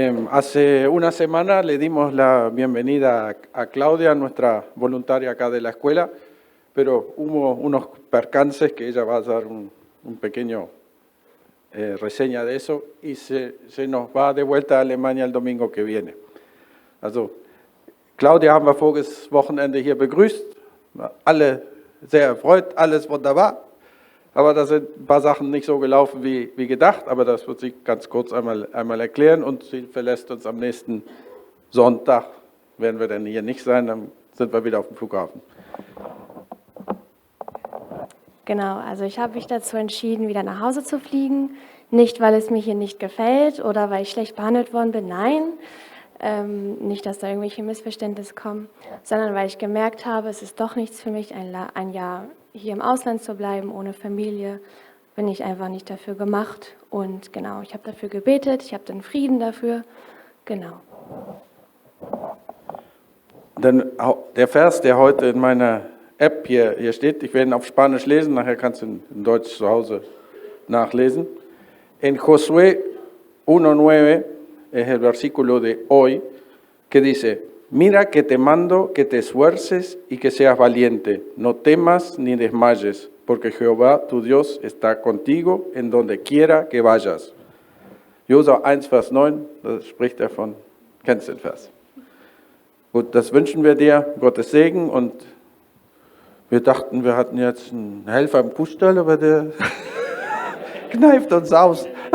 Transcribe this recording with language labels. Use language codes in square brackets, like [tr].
[es] Hace una semana le dimos la bienvenida a Claudia, nuestra voluntaria acá de la escuela, pero hubo unos percances que ella va a dar un pequeño reseña de eso y se nos va de vuelta a Alemania el domingo que viene. [de] Also, Claudia haben wir voriges Wochenende hier begrüßt, alle sehr erfreut, alles wunderbar. Aber da sind ein paar Sachen nicht so gelaufen wie gedacht, aber das wird sie ganz kurz einmal erklären und sie verlässt uns am nächsten Sonntag, werden wir dann hier nicht sein, dann sind wir wieder auf dem Flughafen. Genau, also ich habe mich dazu entschieden, wieder nach Hause zu fliegen. Nicht, weil es mir hier nicht gefällt oder weil ich schlecht behandelt worden bin, nein. Nicht, dass da irgendwelche Missverständnisse kommen, sondern weil ich gemerkt habe, es ist doch nichts für mich, ein Jahr hier im Ausland zu bleiben, ohne Familie, bin ich einfach nicht dafür gemacht. Und genau, ich habe dafür gebetet, ich habe den Frieden dafür, genau. Denn der Vers, der heute in meiner App hier steht, ich werde ihn auf Spanisch lesen, nachher kannst du ihn in Deutsch zu Hause nachlesen. [es] En Josué 1:9 es el versículo de hoy que dice: Mira que te mando que te esfuerces y que seas valiente, no temas ni desmayes, porque Jehová tu Dios está contigo en donde quiera que vayas. [de] Josua 1, Vers 9, da spricht von, kennst du den Vers? Gut, das wünschen wir dir, Gottes Segen, und wir dachten, wir hatten jetzt einen Helfer im Kuhstall, aber der kneift uns aus.